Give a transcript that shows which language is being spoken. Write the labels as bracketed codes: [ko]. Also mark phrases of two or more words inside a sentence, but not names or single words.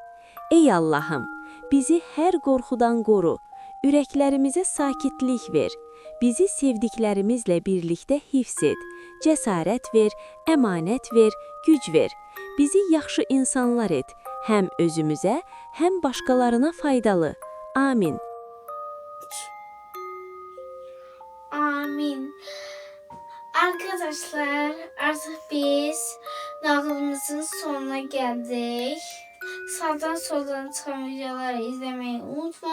[az] Ey Allahım, bizi hər qorxudan qoru. Ürəklərimizə sakitlik ver. Bizi sevdiklərimizlə birlikdə hifz et. Cəsarət ver, əmanət ver, güc ver. Bizi yaxşı insanlar et. Həm özümüzə, həm başqalarına faydalı. Amin. Amin. [tr] Arkadaşlar, artık biz nağılımızın sonuna geldik. Sağdan soldan çıkan videoları izlemeyi unutmayın.